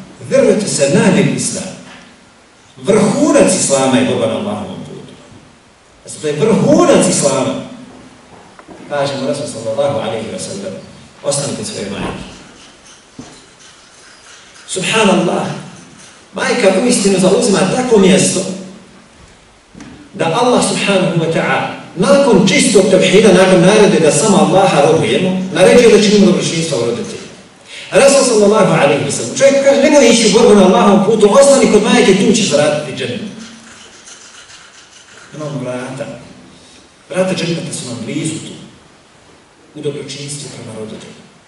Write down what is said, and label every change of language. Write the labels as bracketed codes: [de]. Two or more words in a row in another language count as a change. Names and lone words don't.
[bs] Vjerujte se, najbolji islam. Vrhunac islama je borba na Allahovom putu. Znači, to je vrhunac islama. Kaže mu Rasul [ar] صلى الله عليه وسلم: [bs] ostani kod svoje majke. Subhanallah. Majka uistinu zauzima takvo mjesto da Allah [ar] سبحانه وتعالى [bs] nakon čistog tevhida, nakon narede da samo Allaha robujemo, naređuje da činimo dobročinstva u roditelji. Rasul [ar] صلى الله عليه وسلم, [bs] čovjek kaže: nemoj ići u borbu na Allahovom putu, ostani kod majke, tu ćeš zaraditi džennet. Imamo vrata. Vrata dženneta su nam blizu tu. U dobročinstvu prema roditelju.